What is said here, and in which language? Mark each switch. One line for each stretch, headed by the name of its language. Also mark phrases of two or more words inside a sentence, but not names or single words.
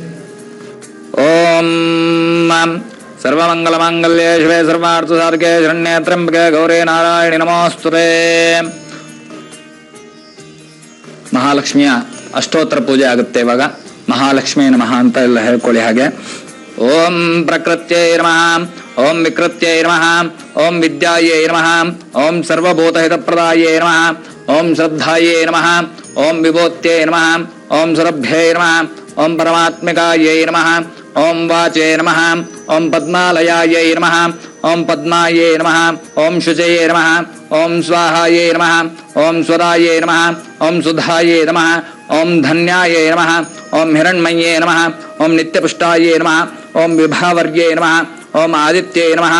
Sanskrit: ಓಂ ಸರ್ವಮಂಗಲ ಮಾಂಗಲ್ಯೇ ಶಿವೆ ಸರ್ವಾರ್ಥ ಸಾಧಕೆ ಶರಣ್ಯೇ ತ್ರ್ಯಂಬಕೆ ಗೌರಿ ನಾರಾಯಣಿ ನಮೋಸ್ತುತೇ.
Kannada: ಮಹಾಲಕ್ಷ್ಮಿಯ ಅಷ್ಟೋತ್ತರ ಪೂಜೆ ಆಗುತ್ತೆ ಇವಾಗ.
Sanskrit: ಮಹಾಲಕ್ಷ್ಮೀ ನಮಃ
Kannada: ಅಂತ ಎಲ್ಲ ಹೇಳ್ಕೊಳ್ಳಿ.
Sanskrit: ಹಾಗೆ ಓಂ ಪ್ರಕೃತ್ಯೈ ನಮಃ, ಓಂ ವಿಕೃತ್ಯೈ ನಮಃ, ಓಂ ವಿದ್ಯಾಯೈ ನಮಃ, ಓಂ ಸರ್ವಭೂತಹಿತಪ್ರದಾಯೈ ನಮಃ, ಓಂ ಶ್ರದ್ಧಾಯೈ ನಮಃ, ಓಂ ವಿಭೂತ್ಯೈ ನಮಃ, ಓಂ ಸುರಭ್ಯೈ ನಮಃ, ಓಂ ಪರಮಾತ್ಮಿಕಾಯೈ ನಮಃ ಓಂ ವಾಚೇ ನಮಃ ಓಂ ಪದ್ಮಾಲಯಾಯೈ ನಮಃ ಓಂ ಪದ್ಮಾಯೇ ನಮಃ ಓಂ ಶುಚಯೇ ನಮಃ ಓಂ ಸ್ವಾಹಾಯೇ ನಮಃ ಓಂ ಸ್ವರಾಯೇ ನಮಃ ಓಂ ಸುಧಾಯೇ ನಮಃ ಓಂ ಧನ್ಯಾಯೇ ನಮಃ ಓಂ ಹಿರಣ್ಮಯೇ ನಮಃ ಓಂ ನಿತ್ಯಪುಷ್ಟಾಯೇ ನಮಃ ಓಂ ವಿಭಾವರ್ಯೇ ನಮಃ ಓಂ ಆದಿತ್ಯೇ ನಮಃ